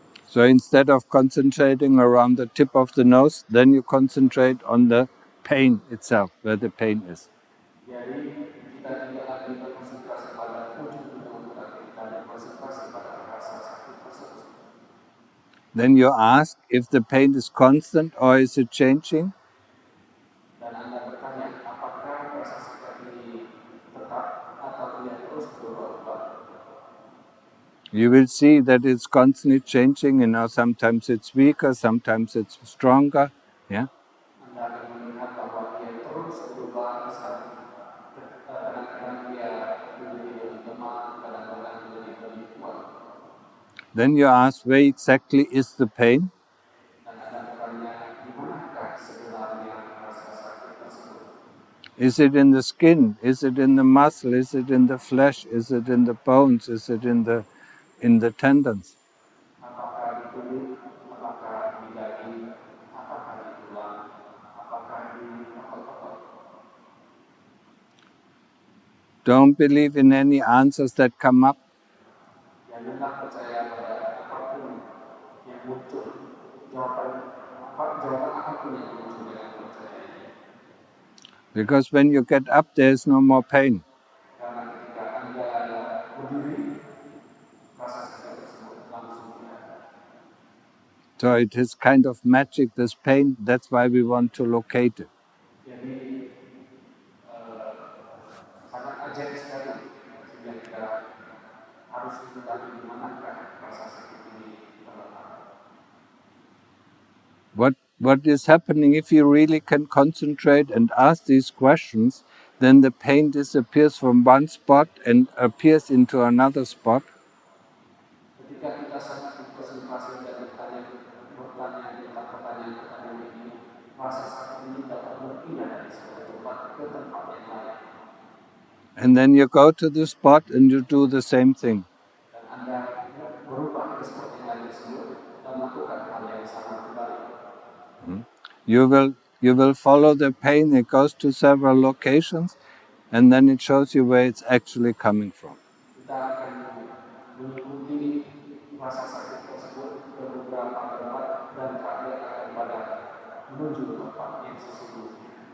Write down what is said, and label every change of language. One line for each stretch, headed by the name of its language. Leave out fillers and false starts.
English: So instead of concentrating around the tip of the nose, then you concentrate on the pain itself, where the pain is.
Indonesian: Jadi kita tidak lagi berkonsentrasi pada ujung hidung, tetapi kita berkonsentrasi pada rasa sakit tersebut.
English: Then you ask if the pain is constant or is it changing?
Indonesian: Dan Anda bertanya, apakah rasa sakit ini tetap atau dia terus berubah-ubah?
English: You will see that it's constantly changing. Sometimes it's weaker, sometimes it's stronger. Yeah.
Indonesian: Anda akan melihat bahwa dia terus berubah, kadang-kadang dia menjadi lebih lemah, kadang-kadang menjadi lebih kuat.
English: Then you ask, where exactly is the pain?
Indonesian: Dan Anda bertanya, di manakah sebenarnya rasa sakit tersebut?
English: Is it in the skin? Is it in the muscle? Is it in the flesh? Is it in the bones? Is it in the tendons?
Indonesian: Apakah di kulit, apakah di daging, apakah di tulang, apakah di otot-otot?
English: Don't believe in any answers that come up.
Indonesian: Janganlah percaya pada apapun yang muncul, jawaban apapun yang muncul dengan percaya ini.
English: Because when you get up, there's no more pain.
Indonesian: Karena ketika Anda berdiri, rasa sakit tersebut langsung tidak ada.
English: So it is kind of magic, this pain. That's why we want to locate it.
Indonesian: Jadi sangat ajaib sekali sehingga kita harus mengetahui di manakah rasa sakit ini terletak.
English: What is happening, if you really can concentrate and ask these questions, then the pain disappears from one spot and appears into another spot.
Indonesian: Ketika kita sangat konsentrasi dan bertanya tentang pertanyaan ini, rasa sakit ini dapat berpindah dari satu tempat ke tempat yang lain.
English: And then you go to the spot and you do the same thing.
Indonesian: Dan Anda berubah ke spot yang lain tersebut dan melakukan hal yang sama kembali.
English: You will follow the pain. It goes to several locations, and then it shows you where it's actually coming from.
Indonesian: Kita akan mengikuti rasa sakit tersebut ke beberapa tempat dan terakhir akan pada menuju tempat yang sesungguhnya.